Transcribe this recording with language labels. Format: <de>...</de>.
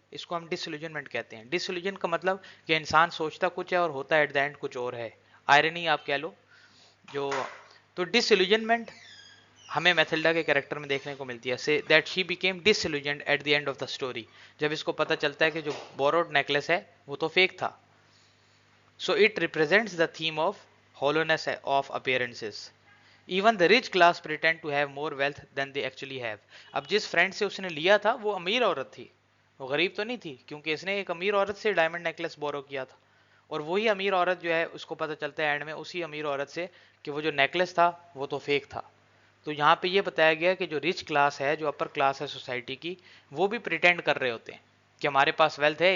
<ur>اس کو ہم ڈس ایلوژنمنٹ کہتے ہیں. ڈس ایلوژن کا مطلب کہ انسان سوچتا کچھ ہے اور ہوتا</ur> <en>at the end</en> <ur>کچھ اور ہے، آئرنی آپ کہہ لو. جو تو ڈس ایلوژنمنٹ ہمیں میتھلڈا کے کریکٹر میں دیکھنے کو ملتی ہے،</ur> <en>say that she became disillusioned at the end of the story,</en> <ur>جب اس کو پتہ چلتا ہے کہ جو بوروڈ نیکلس ہے وہ تو فیک تھا.</ur> <en>So it represents the theme of hollowness of appearances. Even the rich class pretend to have more wealth than they actually have.</en> <ur>اب جس فرینڈ سے اس نے لیا تھا وہ امیر عورت تھی، وہ غریب تو نہیں تھی، کیونکہ اس نے ایک امیر عورت سے ڈائمنڈ نیکلس بورو کیا تھا. اور وہی امیر عورت جو ہے اس کو پتہ چلتا ہے اینڈ میں اسی امیر عورت سے کہ وہ جو نیکلس تھا وہ تو فیک تھا. تو یہاں پہ یہ بتایا گیا کہ جو رچ کلاس ہے، جو اپر کلاس ہے سوسائٹی کی، وہ بھی پریٹینڈ کر رہے ہوتے ہیں کہ ہمارے پاس ویلتھ ہے.</ur>